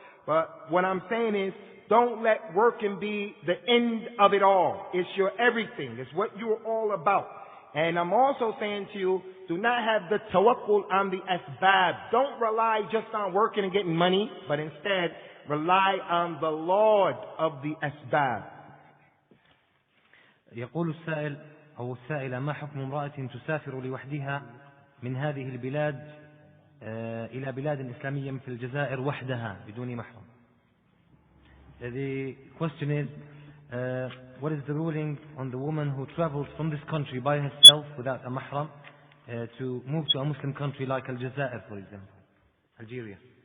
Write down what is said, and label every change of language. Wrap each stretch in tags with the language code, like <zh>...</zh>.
<en>But what I'm saying is, don't let working be the end of it all. It's your everything. It's what you're all about. And I'm also saying to you, do not have the tawakkul on the asbab. Don't rely just on working and getting money, but instead rely on the Lord of the asbab.</en> <ar>يقول السائل أو السائلة ما حكم امرأة تسافر لوحدها من هذه البلاد إلى بلاد إسلامية مثل الجزائر وحدها بدون محرم.</ar> <en>The question is, what is the ruling on the woman who travels from this country by herself without a mahram to move to a Muslim country like Al-Jazair, for example, Algeria?</en>